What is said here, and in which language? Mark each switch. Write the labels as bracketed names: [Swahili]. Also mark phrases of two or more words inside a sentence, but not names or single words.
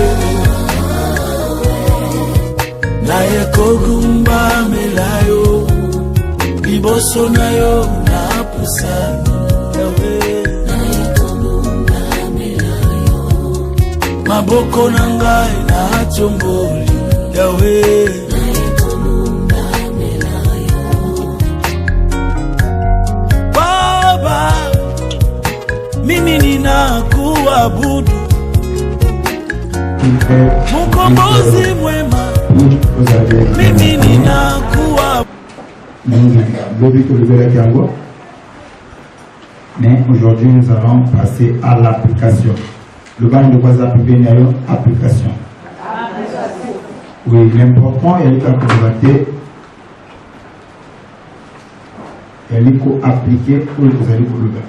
[Lingala] na ekogumba melayo liboso na yo na pusani Yahweh maboko na ngai na tomboli [Swahili] Yahweh Baba mimi ninakuabudu Mkombozi mwema mimi ninakuabudu. [French] Mais aujourd'hui nous allons passer à l'application. Le bain de quoi appliquer application. Oui, l'important est de constater et il faut appliquer pour que vous allez pour le bain.